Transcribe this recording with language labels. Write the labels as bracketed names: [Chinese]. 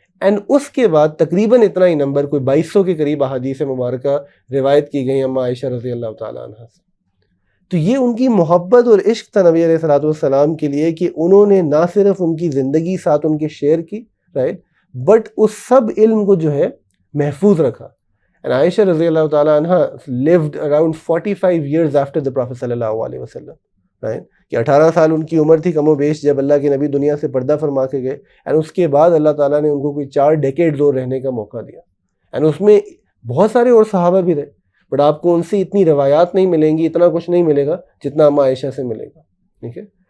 [Urdu] And اس کے بعد تقریباً اتنا ہی نمبر, کوئی 2,200 کے قریب احادیث مبارکہ روایت کی گئی اما عائشہ رضی اللہ تعالیٰ عنہ سے. تو یہ ان کی محبت اور عشق تھا نبی علیہ الصلوۃ والسلام کے لیے کہ انہوں نے نہ صرف ان کی زندگی ساتھ ان کے شیئر کی, رائٹ, بٹ اس سب علم کو جو ہے محفوظ رکھا. [English] And Aisha رضی اللہ تعالیٰ عنہ lived around 45 years after the Prophet صلی اللہ علیہ وسلم, right? [Urdu] کہ 18 سال ان کی عمر تھی کم و بیش جب اللہ کے نبی دنیا سے پردہ فرما کے گئے. اینڈ اس کے بعد اللہ تعالیٰ نے ان کو کوئی 4 ڈیکیڈز اور رہنے کا موقع دیا. اینڈ اس میں بہت سارے اور صحابہ بھی رہے, بٹ آپ کو ان سے اتنی روایات نہیں ملیں گی, اتنا کچھ نہیں ملے گا جتنا اما عائشہ سے ملے گا, ٹھیک ہے.